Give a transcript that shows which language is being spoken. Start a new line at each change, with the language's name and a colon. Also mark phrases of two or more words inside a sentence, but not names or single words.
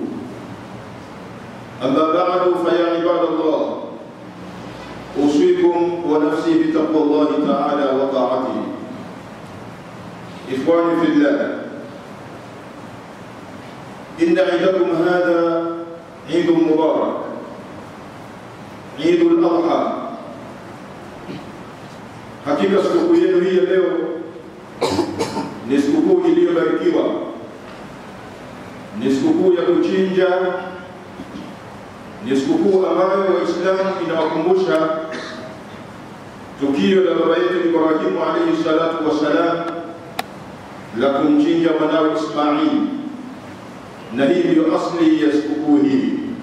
Arabic: أما بعد فيا عباد الله أوصيكم ونفسي بتقوى الله تعالى وطاعته إخواني في الله إن عيدكم هذا عيد مبارك عيد الأضحى
Swahili: hakika sikukuu yenu hii leo ni sikukuu iliyobarikiwa, ni sikukuu ya kuchinja, ni sikukuu ambayo Waislamu inawakumbusha tukio la baba yetu Ibrahim
Arabic: عليه الصلاة والسلام
Swahili: la kumchinja mwanawe Ismail, na hii ndio asli ya sikukuu hii.